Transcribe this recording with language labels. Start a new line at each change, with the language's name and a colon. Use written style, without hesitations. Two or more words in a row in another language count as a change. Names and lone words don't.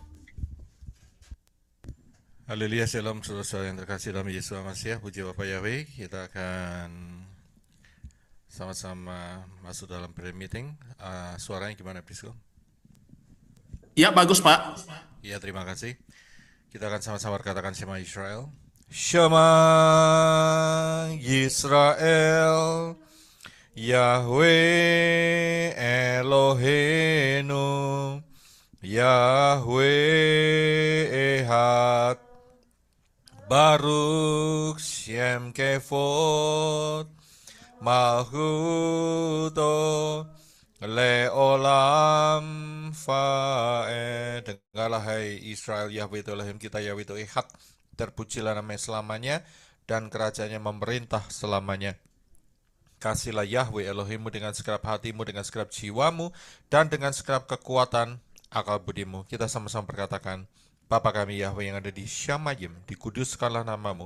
Indonesian: Haleluya, shalom saudara-saudara yang terkasih dalam Yesus Masiah. Puji Bapak Yahweh. Kita akan sama-sama masuk dalam
English: prayer meeting.
Indonesian: Suaranya gimana, Brisco? Ya bagus Pak. Ya, terima kasih. Kita akan sama-sama katakan Shema Israel.
Hebrew: שמע ישראל, יהוה אלוהינו, יהוה אחד, ברוך שם כבוד, מלכותו לעולם ועד.
Indonesian: Dengarlah hai Israel, Yahweh itu Elohim kita, Yahweh itu Ehad, terpujilah namanya selamanya dan kerajaannya memerintah selamanya. Kasihlah Yahweh Elohimmu dengan segenap hatimu, dengan segenap jiwamu, dan dengan segenap kekuatan akal budimu. Kita sama-sama berkatakan, Bapa kami Yahweh yang ada di Syamayim, dikuduskanlah namamu.